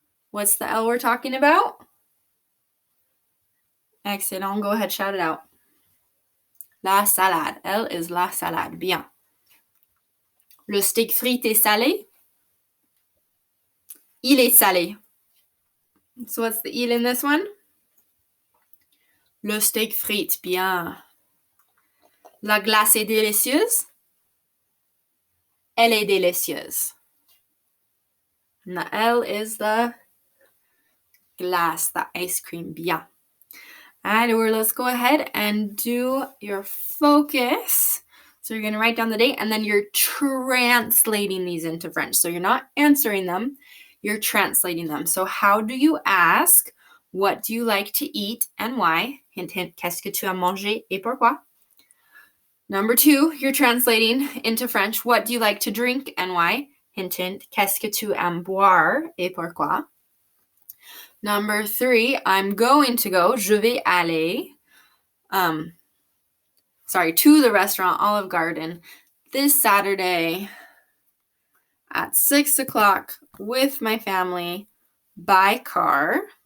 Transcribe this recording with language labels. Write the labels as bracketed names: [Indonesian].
[English] What's the L we're talking about? Excellent. Go ahead, shout it out. [French] La salade. Elle is la salade. Bien. Le steak frit est salé. Il est salé. [English] So what's the il in this one? [French] Le steak frit. Bien. La glace est délicieuse. Elle est délicieuse. [English] The L is the glace, the ice cream. Bien. Edward, let's go ahead and do your focus. So you're going to write down the date, and then you're translating these into French. So you're not answering them, you're translating them. So how do you ask, what do you like to eat and why? Hint, hint, [French] qu'est-ce que tu as mangé et pourquoi? [English] Number 2, you're translating into French, what do you like to drink and why? Hint, hint, [French] qu'est-ce que tu aimes boire et pourquoi? [English] Number 3, I'm going to go, [French] je vais aller, [English] to the restaurant Olive Garden this Saturday at 6 o'clock with my family by car.